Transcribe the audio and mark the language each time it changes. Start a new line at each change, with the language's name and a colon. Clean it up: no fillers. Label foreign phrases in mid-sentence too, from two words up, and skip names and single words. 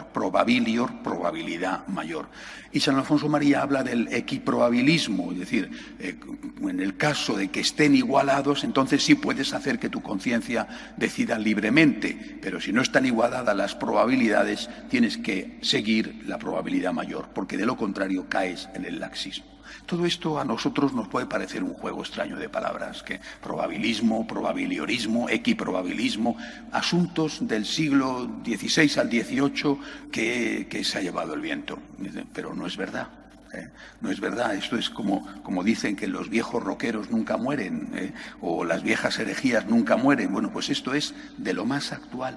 Spanish: Probabilior, probabilidad mayor. Y San Alfonso María habla del equiprobabilismo, es decir, en el caso de que estén igualados, entonces sí puedes hacer que tu conciencia decida libremente, pero si no están igualadas las probabilidades, tienes que seguir la probabilidad mayor, porque de lo contrario caes en el laxismo. Todo esto a nosotros nos puede parecer un juego extraño de palabras, que probabilismo, probabiliorismo, equiprobabilismo, asuntos del siglo XVI al XVIII que se ha llevado el viento. Pero no es verdad. No es verdad. Esto es como dicen que los viejos rockeros nunca mueren, o las viejas herejías nunca mueren. Bueno, pues esto es de lo más actual.